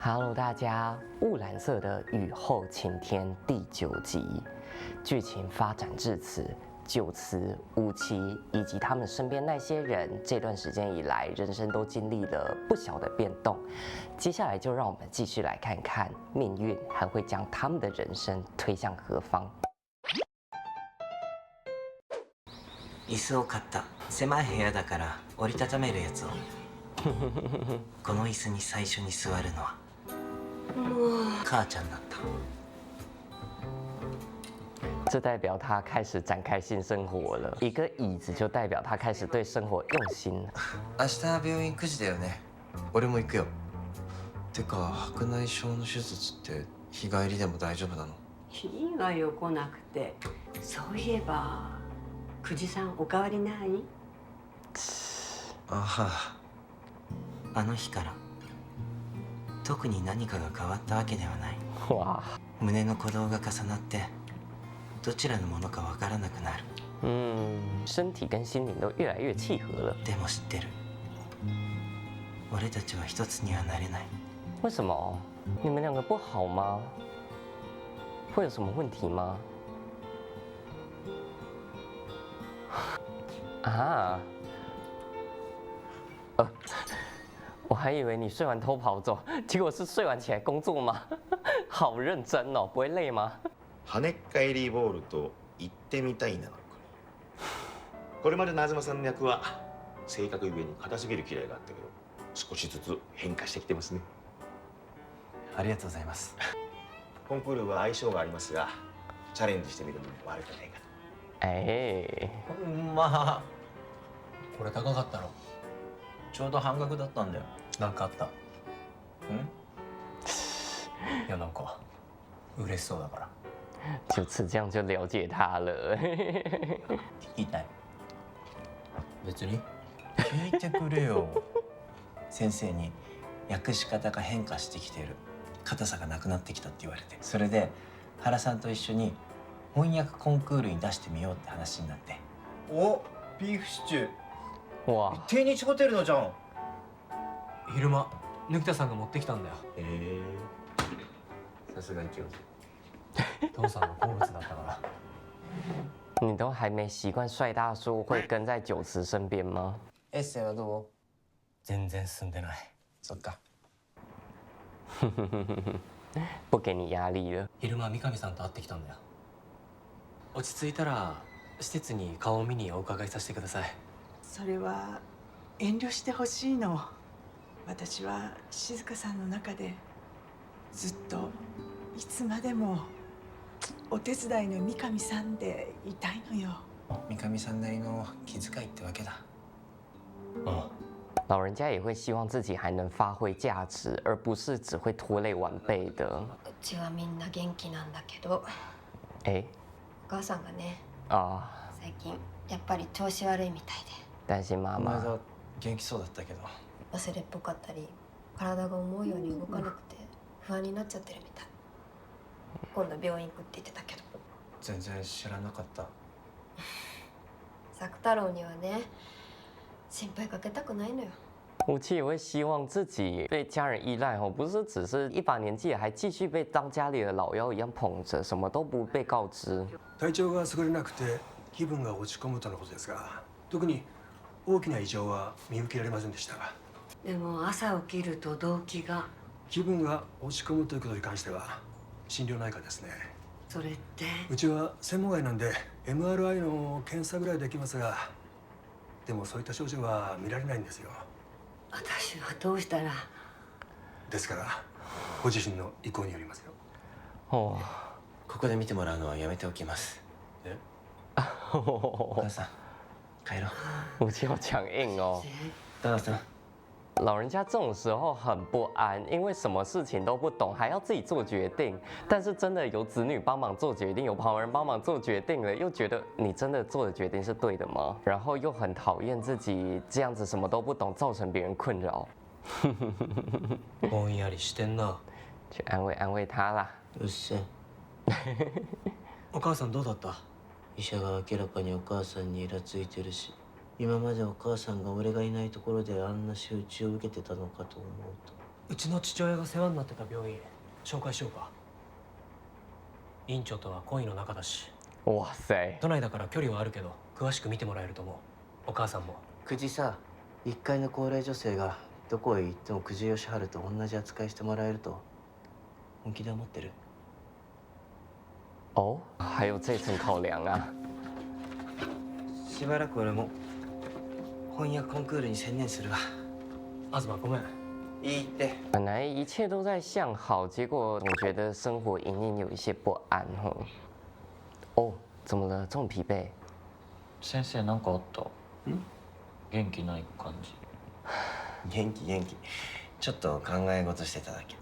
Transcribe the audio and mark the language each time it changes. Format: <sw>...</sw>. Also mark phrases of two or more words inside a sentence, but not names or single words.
<zh>Hello，大家，雾蓝色的雨后晴天第9集，剧情发展至此，九慈、武奇以及他们身边那些人，这段时间以来，人生都经历了不小的变动。接下来就让我们继续来看看命运还会将他们的人生推向何方。</zh> <ja>椅子を買った。狭い部屋だから折りたためるやつを。この椅子に最初に座るのは母ちゃんだった。</ja> <zh>这代表他开始展开新生活了。一个椅子就代表他开始对生活用心了。</zh> <ja>明日病院9 時だよね。俺も行くよ。てか白内障の手術って日帰りでも大丈夫なの？いいわよ来なくて。そういえば久慈さんお変わりない？ああ、あの日から特に何かが変わったわけではない。哇，胸の鼓動が重なってどちらのものかわからなくなる。</ja> <zh>身体跟心灵都越来越契合了。</zh> <ja>でも知ってる。俺たちは一つにはなれない。</ja> <zh>为什么？你们两个不好吗？会有什么问题吗？啊，我还以为你睡完偷跑走，结果是睡完起来工作吗？好认真哦，不会累吗？</zh> <ja>跳ねっ返りボールと言ってみたいなのこれまでの東さんの役は性格ゆえに硬すぎる嫌いがあったけど少しずつ変化してきてますね。ありがとうございます。コンクールは相性がありますがチャレンジしてみるのも悪くないかと。まあこれ高かったろ。ちょうど半額だったんだよ。なんかあった？いやなんか嬉しそうだから。</ja> <zh>就此这样就了解他了。</zh> <ja>聞きたい。別に。聞いてくれよ。先生に訳し方が変化してきてる。硬さがなくなってきたって言われて。それで原さんと一緒に翻訳コンクールに出してみようって話になって。お、ビーフシチュー。哇，定日ホテルのじゃん。昼間貫田さんが持ってきたんだよ。さすがに教授。父さんの好物だったから。</ja> <zh>你都还没习惯帅大叔会跟在九慈身边吗？</zh> <ja>エッセイはどう？全然進んでない。そっか。</ja> <zh>不给你压力了。</zh> <ja>昼間三上さんと会ってきたんだよ。落ち着いたら施設に顔を見にお伺いさせてください。それは遠慮してほしいの。私は静香さんの中でずっといつまでもお手伝いの三上さんでいたいのよ。三上さんなりの気遣いってわけだ。</ja> <zh>老人家也会希望自己还能发挥价值，而不是只会拖累晚辈的。</zh> <ja>うちはみんな元気なんだけど、お母さんがね、最近やっぱり調子悪いみたいで。</ja> <zh>担心妈妈。</zh> <ja>この間元気そうだったけど。忘れっぽかったり、体が思うように動かなくて不安になっちゃってるみたい。今度病院行くって言ってたけど。全然知らなかった。作太郎にはね、心配かけたくないのよ。</ja> <zh>武器也会希望自己被家人依赖不是只是一把年纪还继续被当家里的老幺一样捧着，什么都不被告知。</zh> <ja>体調が優れなくて気分が落ち込むとのことですが、特に大きな異常は見受けられませんでしたが。でも朝起きると動悸が。気分が落ち込むということに関しては心療内科ですね。それって。うちは専門外なんで MRI の検査ぐらいできますが、でもそういった症状は見られないんですよ。私はどうしたら。ですからご自身の意向によりますよ。ここで見てもらうのはやめておきます。お母さん帰ろ</ja> <zh>武器好强硬哦。</zh> <ja>ダダさん。</ja> <zh>老人家这种时候很不安，因为什么事情都不懂，还要自己做决定。但是真的有子女帮忙做决定，有旁人帮忙做决定了，又觉得你真的做的决定是对的吗？然后又很讨厌自己这样子什么都不懂，造成别人困扰。</zh> <ja>ぼんやりしてんな。</ja> <zh>去安慰安慰他啦。</zh> <ja>うっせえ。お母さんどうだった？医者が明らかにお母さんにイラついてるし、今までお母さんが俺がいないところであんな仕打ちを受けてたのかと思うと。うちの父親が世話になってた病院紹介しようか。院長とは恋の仲だし。</ja> <zh>哇塞！</zh> <ja>都内だから距離はあるけど詳しく見てもらえると思う。お母さんも。久慈さ、1階の高齢女性がどこへ行っても久慈義治と同じ扱いしてもらえると本気で思ってる？</ja> <zh>哦，还有这层考量啊！</zh> <ja>しばらく俺も翻訳コンクールに専念するわ。東ごめん。いいって。</ja> <zh>本来一切都在向好，结果总觉得生活隐隐有一些不安哈。哦，怎么了？这么疲惫？</zh> <ja>先生なんかあった？元気ない感じ。元気元気。ちょっと考え事してただけ。</ja>